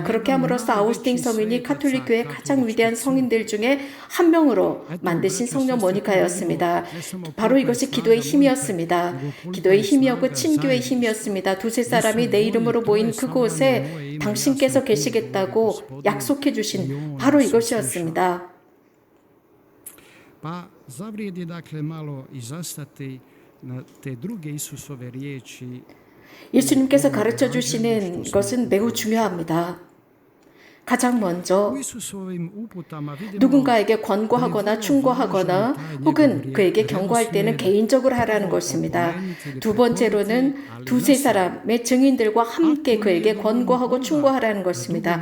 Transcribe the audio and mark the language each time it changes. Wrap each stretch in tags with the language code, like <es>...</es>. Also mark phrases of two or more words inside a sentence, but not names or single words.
<ko>그렇게 함으로써 아우스팅 성인이 카톨릭 교회 가장 위대한 성인들 중에 한 명으로 만드신 성녀 모니카였습니다. 바로 이것이 기도의 힘이었습니다. 기도의 힘이었고 친교의 힘이었습니다. 두세 사람이 내 이름으로 모인 그곳에 당신께서 계시겠다고 약속해 주신 바로 이것이었습니다.</ko> <hr>Pa zavrijedi dakle malo i zastati na te druge Isusove riječi.</hr> <ko>예수님께서 가르쳐 주시는 것은 매우 중요합니다. 가장 먼저 누군가에게 권고하거나 충고하거나 혹은 그에게 경고할 때는 개인적으로 하라는 것입니다. 두 번째로는 두세 사람의 증인들과 함께 그에게 권고하고 충고하라는 것입니다.</ko>